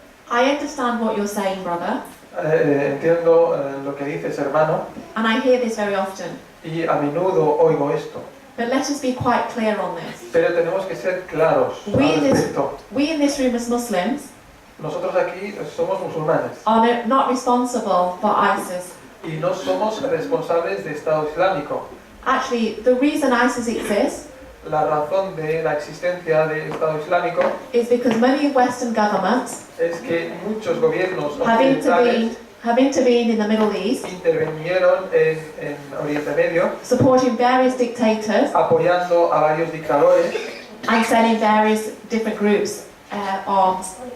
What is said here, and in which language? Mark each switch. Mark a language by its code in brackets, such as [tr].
[en] I understand what you're saying, brother, [es] entiendo lo que dices, hermano, [en] and I hear this very often. [es] y a menudo oigo esto. [en] But let us be quite clear on this. [es] Pero tenemos que ser claros al respecto. [en] We in this room as Muslims [es] Nosotros aquí somos musulmanes [en] are not responsible for ISIS. [es] y no somos responsables de Estado Islámico. [en] Actually, the reason ISIS exists [es] La razón de la existencia de Estado Islámico [en] is because many Western governments [es] es que muchos gobiernos [en] have [es] occidentales [en] intervened in the Middle East, [es] intervinieron en Oriente Medio, [en] supporting various dictators [es] apoyando a varios dictadores [en] and selling various different groups arms.